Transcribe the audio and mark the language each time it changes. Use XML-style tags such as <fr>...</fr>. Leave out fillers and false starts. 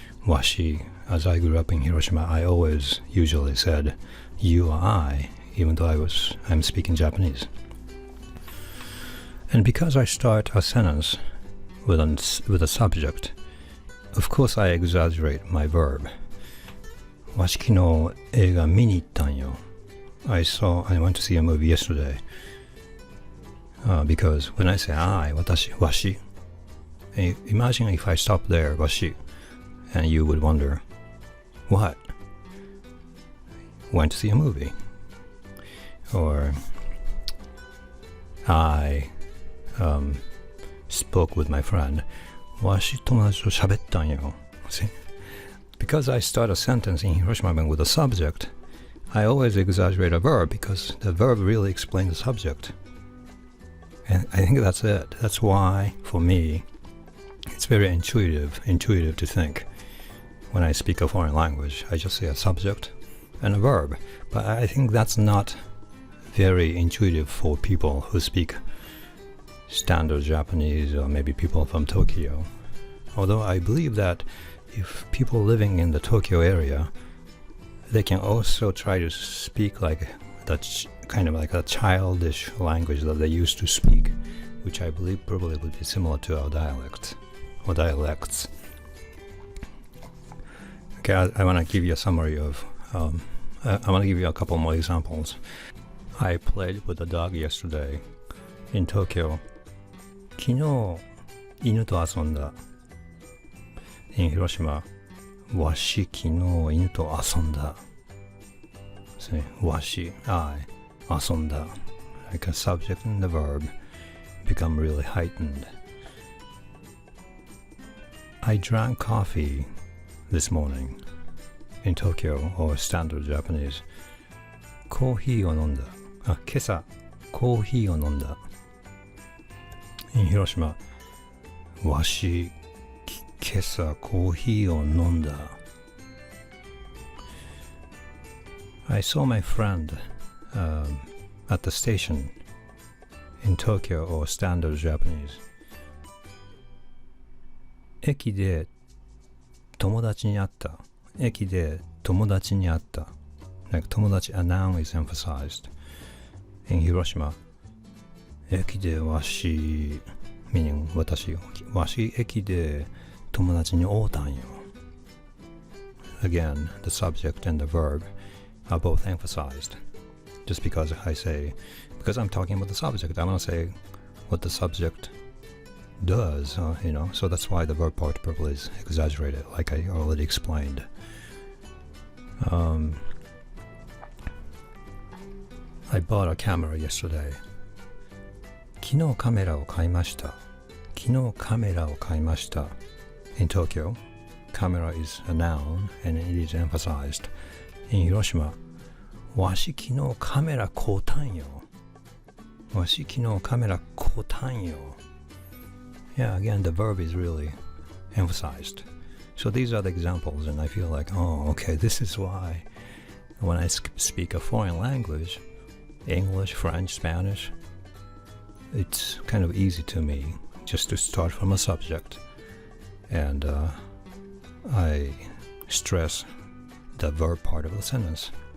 <en>Washi, as I grew up in Hiroshima, I always usually said you or I, even though I'm speaking Japanese. And because I start a sentence with a subject, of course I exaggerate my verb.</en> <ja>わし昨日映画見に行ったんよ.</ja> <en>I went to see a movie yesterday. Because when I say I, 私, わし, imagine if I stop there, わし, and you would wonder, what? Went to see a movie. Or I spoke with my friend.</en> <ja>わし友達と喋ったんよ.</ja> <en>See? Because I start a sentence in Hiroshima Ben with a subject, I always exaggerate a verb, because the verb really explains the subject. And I think that's it. That's why, for me, it's very intuitive to think. When I speak a foreign language, I just say a subject and a verb. But I think that's not very intuitive for people who speak standard Japanese, or maybe people from Tokyo. Although I believe that if people living in the Tokyo area, they can also try to speak like that, kind of like a childish language that they used to speak, which I believe probably would be similar to our dialect or dialects. Okay, I want to give you a summary of, I want to give you a couple more examples. I played with a dog yesterday in Tokyo.</en> <ja>昨日犬と遊んだ.</ja> <en>In Hiroshima,</en> <ja>わし昨日犬と遊んだ. Say, わし, I, 遊んだ.</ja> <en>Like a subject and the verb become really heightened. I drank coffee this morning in Tokyo, or standard Japanese.</en> <ja>コーヒーを飲んだ. 今朝コーヒーを飲んだ.</ja> <en>In Hiroshima,</en> <ja>わし今朝コーヒーを飲んだ.</ja> <en>I saw my friend at the station in Tokyo or standard Japanese.</en> <ja>駅で友達に会った。駅で友達に会った。</ja> <en>Like 友達, a noun is emphasized. In Hiroshima,</en> <ja>駅でわし</ja> <en>meaning</en> <ja>私わし駅で友達に会うたんよ。</ja> <en>Again, the subject and the verb are both emphasized. Just because because I'm talking about the subject, I want to say what the subject does, so that's why the verb participle is exaggerated, like I already explained. I bought a camera yesterday.</en> <ja>昨日カメラを買いました。昨日カメラを買いました。</ja> <en>In Tokyo, camera is a noun and it is emphasized. In Hiroshima,</en> <ja>わし昨日カメラ買うたんよ。わし昨日カメラ買うたんよ。</ja> <en>Yeah, again, the verb is really emphasized. So these are the examples, and I feel like, oh, okay, this is why when I speak a foreign language, English, French, Spanish, it's kind of easy to me just to start from a subject, and I stress the verb part of the sentence.</en>